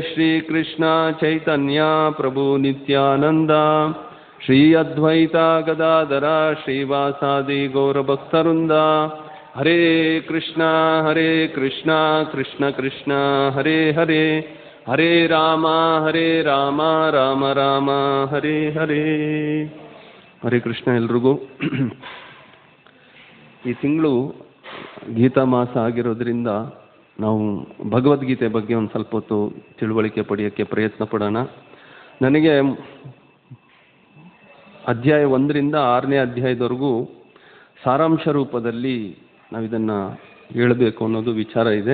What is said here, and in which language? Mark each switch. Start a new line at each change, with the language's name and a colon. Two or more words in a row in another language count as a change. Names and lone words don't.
Sanskrit: Shri Krishna Chaitanya Prabhu Nityananda Shri Advaita Gadadara Shri Vasadi Gaura Bhaktarunda Hare Krishna
Kannada: Krishna Krishna Hare Hare Hare Rama Rama Rama Hare Hare Hare Krishna ಎಲ್ರಿಗೂ ಈ ತಿಂಗಳು ಗೀತಾ ಮಾಸ ಆಗಿರೋದ್ರಿಂದ ನಾವು ಭಗವದ್ಗೀತೆ ಬಗ್ಗೆ ಒಂದು ಸ್ವಲ್ಪ ಹೊತ್ತು ತಿಳುವಳಿಕೆ ಪಡೆಯೋಕ್ಕೆ ಪ್ರಯತ್ನ ಪಡೋಣ. ನನಗೆ ಅಧ್ಯಾಯ 1ರಿಂದ 6ನೇ ಅಧ್ಯಾಯದವರೆಗೂ ಸಾರಾಂಶ ರೂಪದಲ್ಲಿ ನಾವಿದನ್ನು ಹೇಳಬೇಕು ಅನ್ನೋದು ವಿಚಾರ ಇದೆ.